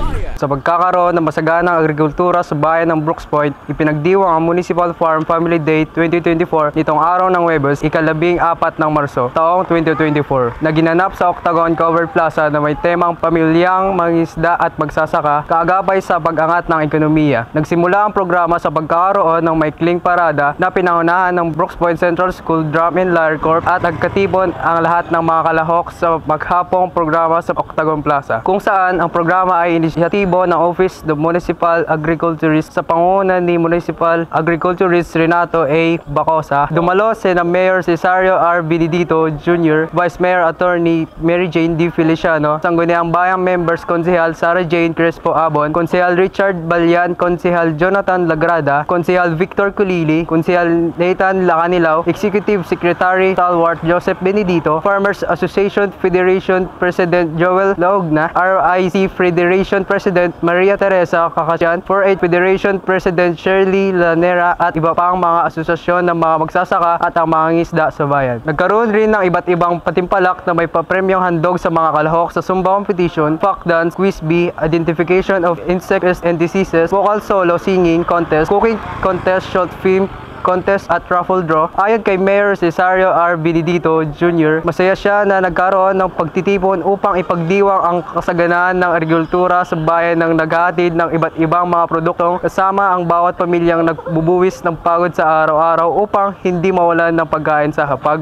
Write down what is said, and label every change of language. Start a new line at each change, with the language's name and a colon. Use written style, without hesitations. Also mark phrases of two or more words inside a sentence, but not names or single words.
Filipino: Sa pagkakaroon ng masaganang agrikultura sa bayan ng Brooks Point, ipinagdiwang ang Municipal Farm Family Day 2024 nitong araw ng Huwebes, ika-14 ng Marso, taong 2024, na ginanap sa Octagon Covered Plaza na may temang pamilyang mangingisda at magsasaka, kaagapay sa pag-angat ng ekonomiya. Nagsimula ang programa sa pagkakaroon ng maikling parada na pinangunahan ng Brooks Point Central School Drum and Lyre Corps at nagkatipon ang lahat ng mga kalahok sa maghapong programa sa Octagon Plaza, kung saan ang programa ay inisyatiba epektibo ng Office of Municipal Agriculturist sa pangunguna ni Municipal Agriculturist Renato A. Bacosa. Dumalo sina Mayor Cesario R. Benedito Jr., Vice Mayor Attorney Mary Jane D. Feliciano, Sangguniang Bayang Members Konsehal Sara Jane Crespo Abon, Konsehal Richard Balyan, Konsehal Jonathan Lagrada, Konsehal Victor Culili, Konsehal Nathan Lacanilaw, Executive Secretary Stalwart Joseph Benedito, Farmers Association Federation President Joel Laogna, RIC Federation President Maria Teresa Kakasyan, 4-H Federation President Shirley Lanera at iba pang mga asosasyon ng mga magsasaka at ang mga ngisda sa bayan. Nagkaroon rin ng iba't ibang patimpalak na may papremyong handog sa mga kalahok sa
English: Zumba Competition, folk dance, quiz bee, identification of insects and diseases, vocal solo singing contest, cooking contest, short film contest
Filipino: at
English: raffle draw.
Filipino: Ayon kay Mayor Cesario R. Benedito Jr., masaya siya na nagkaroon ng pagtitipon upang ipagdiwang ang kasaganaan ng agrikultura sa bayan ng naghahatid ng iba't ibang mga produktong kasama ang bawat pamilyang nagbubuwis ng pagod sa araw-araw upang hindi mawalan ng pagkain sa hapag.